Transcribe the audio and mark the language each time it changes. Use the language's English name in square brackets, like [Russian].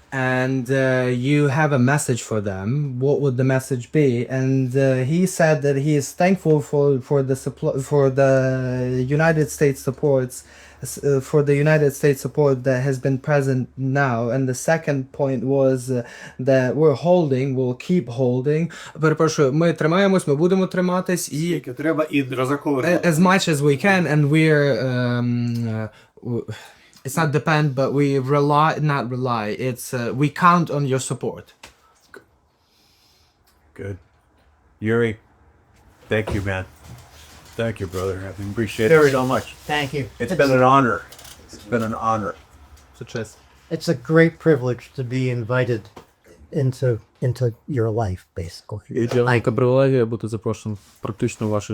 [English] and you have a message for them, what would the message be? And he said that he is thankful for the United States supports, for the United States support that has been present now. And the second point was that we'll keep holding. [Ukrainian] Перепрошую, ми тримаємось, ми будемо триматись і Тільки треба і розраховувати. [English] as much as we can, and we're it's not depend, but we not rely. It's we count on your support. Good. Yuri, thank you, man. Thank you, brother. I appreciate it so much. Thank you. It's been an honor. It's been an honor. It's a great privilege to be invited into your life, basically. [Ukrainian] Велика привілегія бути запрошеним практично в ваше.